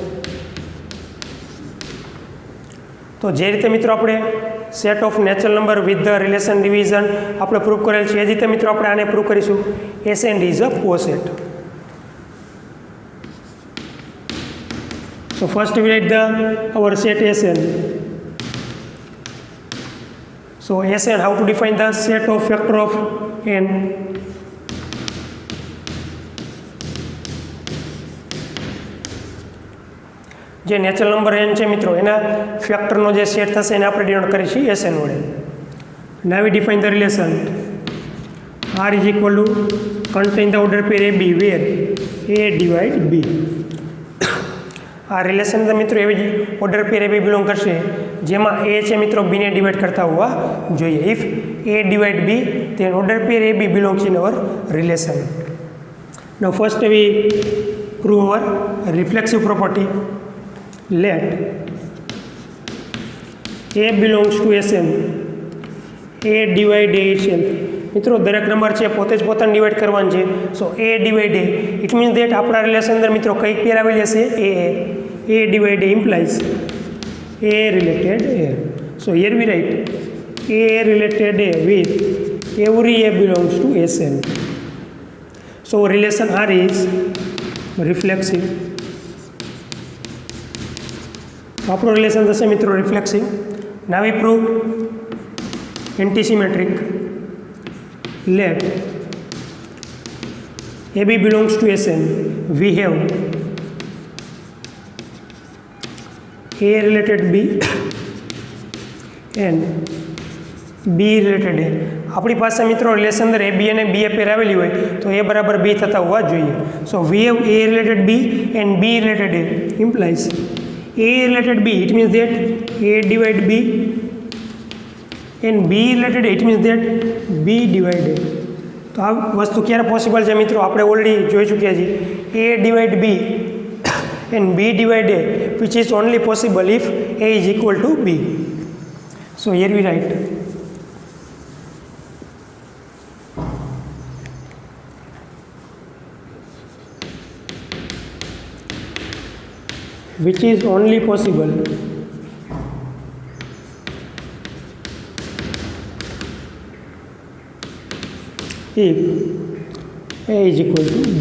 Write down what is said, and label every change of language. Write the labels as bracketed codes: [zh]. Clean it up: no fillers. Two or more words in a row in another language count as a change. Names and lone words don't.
[gu] તો જે રીતે મિત્રો આપણે [en] set of natural number with the relation division [gu] આપણે પ્રૂવ કરેલ છે એ જ રીતે મિત્રો આપણે આને પ્રૂવ કરીશું [en] SND is a PO set. So first we write our set SN. So SN, how to define the set of factor of n? [gu] જે [en] natural number [gu] n છે મિત્રો એના ફેક્ટરનો જે સેટ થશે એને આપણે ડિનોટ કરીએ છીએ SN વડે. [en] Now we define the relation. R is equal to contain the order pair AB where A divide B. [gu] આ રિલેશન તો મિત્રો એવી જ [en] order pair AB belong [gu] કરશે જેમાં A છે મિત્રો B ને ડિવાઈડ કરતા હોવા જોઈએ. [en] If A divide B then order pair AB belongs in our relation. Now first we prove our reflexive property. Let A belongs to SN. A divide A itself. [gu] મિત્રો દરેક નંબર છે પોતે જ પોતાને ડિવાઈડ કરવાનું છે. [en] So A divide A it means that [gu] આપણા રિલેશન અંદર મિત્રો કઈ પેર આવેલી હશે [en] A divide A implies A related A. So here we write A related A with every A belongs to SN. So relation R is reflexive. આપણો રિલેશન થશે મિત્રો રિફ્લેક્સિવ. Now we prove antisymmetric. Let AB belongs to SN. We have A related B and B related A. [gu] આપણી પાસે મિત્રો રિલેશન અંદર AB અને B પેર આવેલી હોય તો A બરાબર B થતા હોવા જોઈએ. [en] સો we have A related B and B related A implies A related B, it means that A divide B and B related A, it means that B divide A. [gu] તો આ વસ્તુ ક્યારે પોસિબલ છે મિત્રો આપણે ઓલરેડી જોઈ ચૂક્યા છીએ. [en] A divide B and B divide A, which is only possible if A is equal to B. So here we write which is only possible if A is equal to B.